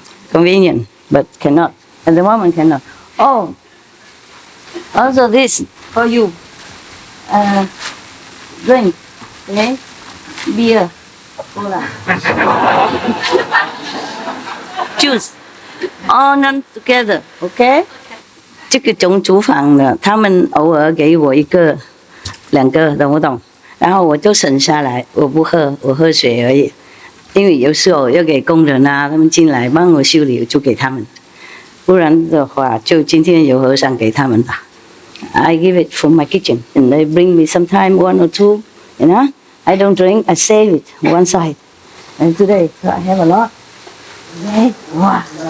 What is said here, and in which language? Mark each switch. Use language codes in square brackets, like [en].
[en] Convenient, but cannot. At the moment, cannot. Oh, also this for you. Drink, okay? Beer, Âu Lạc. Juice, all none together, okay? [zh] 这个种厨房的，他们偶尔给我1个、2个，懂不懂？然后我就省下来，我不喝，我喝水而已。因为有时候要给工人啊，他们进来帮我修理，就给他们。不然的话，就今天有和尚给他们吧。 [en] I give it from my kitchen, and they bring me sometime 1 or 2. You know, I don't drink, I save it one side. And today, so I have a lot. Okay, wow.